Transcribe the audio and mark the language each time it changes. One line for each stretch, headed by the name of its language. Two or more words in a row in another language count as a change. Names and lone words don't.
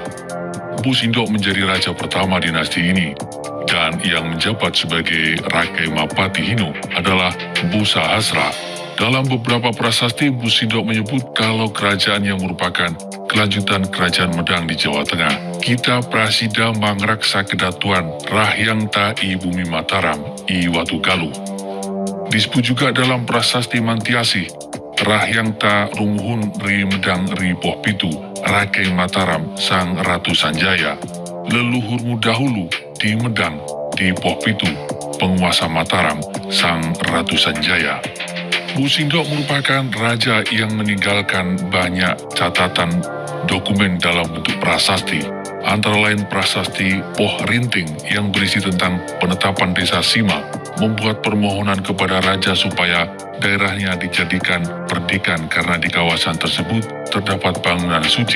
Indonesian: Mpu Sindok menjadi raja pertama dinasti ini, dan yang menjabat sebagai Rakai Mapatihinu adalah Mpu Sahasra. Dalam beberapa prasasti, Mpu Sindok menyebut kalau kerajaan yang merupakan kelanjutan kerajaan Medang di Jawa Tengah,
Kawi: Kita Prasida Mangraksa Kedatuan Rahyang Ta I Bumi Mataram I Watugaluh.
Indonesian: Disebut juga dalam prasasti Mantiasi,
Kawi: Rahyang Ta Rumuhun Ri Medang Ri Poh Pitu Rakai Mataram Sang Ratu Sanjaya.
Indonesian: Leluhurmu dahulu di Medang di Poh Pitu, penguasa Mataram Sang Ratu Sanjaya. Mpu Sindok merupakan raja yang meninggalkan banyak catatan dokumen dalam bentuk prasasti, antara lain prasasti Poh Rinting yang berisi tentang penetapan desa Sima, membuat permohonan kepada raja supaya daerahnya dijadikan perdikan karena di kawasan tersebut terdapat bangunan suci.